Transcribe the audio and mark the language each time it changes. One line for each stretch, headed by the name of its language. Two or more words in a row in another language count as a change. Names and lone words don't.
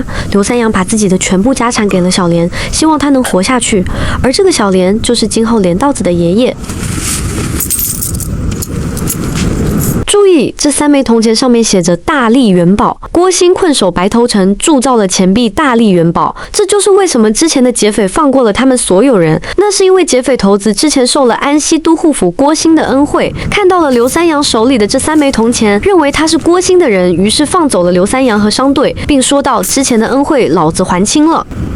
Chinese: 劉三陽把自己的全部家產給了小蓮，希望他能活下去。而這個小蓮就是今後蓮道子的爺爺。注意，這3枚銅錢上面寫着大力元寶。郭興困守白頭城，鑄造了錢幣大力元寶。這就是為什麼之前的劫匪放過了他們所有人。那是因為劫匪頭子之前受了安西都護府郭興的恩惠，看到了劉三陽手裡的這3枚銅錢，認為他是郭興的人，於是放走了劉三陽和商隊，並說道：之前的恩惠老子還清了。